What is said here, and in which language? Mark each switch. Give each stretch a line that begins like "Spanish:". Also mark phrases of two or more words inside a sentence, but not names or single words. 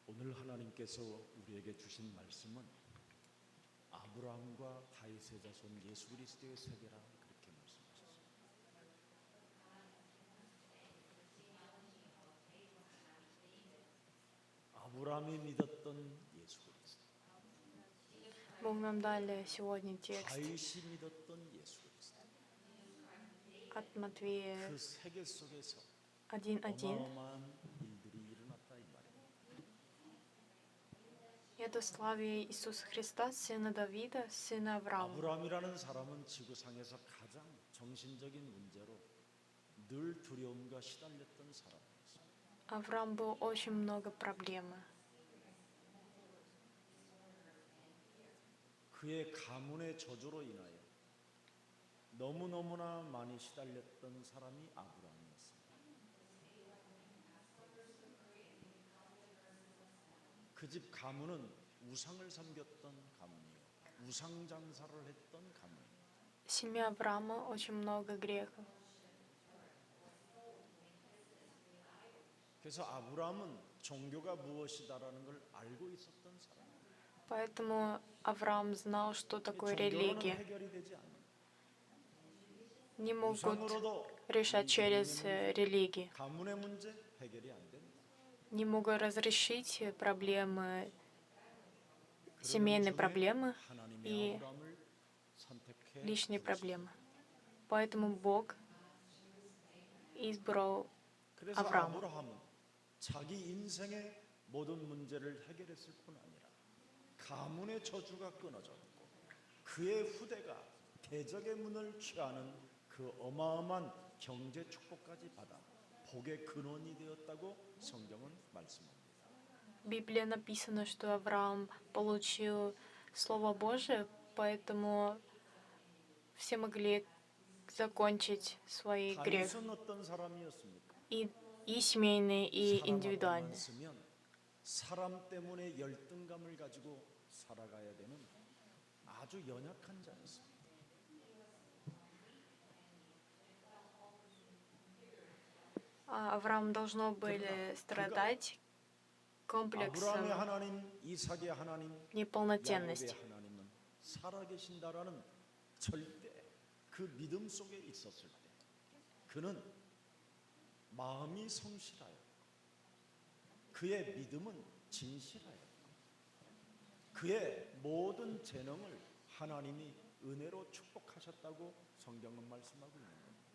Korean: 오늘 하나님께서 우리에게 주신 말씀은 아브라함과 다윗의 자손 예수 그리스도의 세계라 그렇게 말씀하셨습니다. 아브라함이 믿었던 예수 그리스도,
Russian: Бог нам дали сегодня текст
Korean: 다윗이 믿었던 예수 그리스도,
Russian: от Матвея
Korean: 그 세계 속에서 1:1. 어마어마한 일들이 일어났다 이 말입니다.
Russian: Это славе Иисуса Христа, сына Давида, сына Авраама.
Korean: 아브라함이라는 사람은 지구상에서 가장 정신적인 문제로 늘 두려움과 시달렸던 사람이었습니다.
Russian: Авраам был очень много проблем.
Korean: 그의 가문의 저주로 인하여 너무너무나 많이 시달렸던 사람이 아브라함이었습니다. 그 집 가문은 우상을 섬겼던 가문이요, 우상 장사를 했던 가문입니다.
Russian: В семье Авраама очень много грехов.
Korean: 그래서 아브라함은 종교가 무엇이다라는 걸 알고 있었던 사람입니다.
Russian: Поэтому Авраам знал, что такое
Korean: 종교로는
Russian: религия.
Korean: 해결이 되지 않는,
Russian: Не могут
Korean: 우상으로도
Russian: решать через религии.
Korean: 가문의 문제 해결이 안 됩니다.
Russian: Не могут разрешить проблемы, семейные проблемы
Korean: 하나님이
Russian: и
Korean: 아브라함을 선택해
Russian: личные проблемы. Поэтому Бог избрал
Korean: 그래서 아브라함. 아브라함은 자기 인생의 모든 문제를 해결했을 뿐 아니라 가문의 저주가 끊어졌고 그의 후대가 대적의 문을 취하는 그 어마어마한 경제 축복까지 받아 복의 근원이 되었다고 성경은 말씀합니다.
Russian: В Библии написано, что Авраам получил Слово Божие, поэтому все могли закончить свои грехи.
Korean: 다윗은 어떤 사람이었습니까?
Russian: И семейные, и
Korean: 사람하고만
Russian: индивидуальные.
Korean: 쓰면 사람 때문에 열등감을 가지고 살아가야 되는 아주 연약한 자였습니다.
Russian: Авраам должно были страдать
Korean: 아브라함의
Russian: комплексом
Korean: 하나님, 이삭의 하나님,
Russian: неполноценности.
Korean: 야곱의 하나님은 살아계신다라는 절대 그 믿음 속에 있었을 때 그는 마음이 성실하여 그의 믿음은 진실하여 그의 모든 재능을 하나님이 은혜로 축복하셨다고 성경은 말씀하고 있는 겁니다.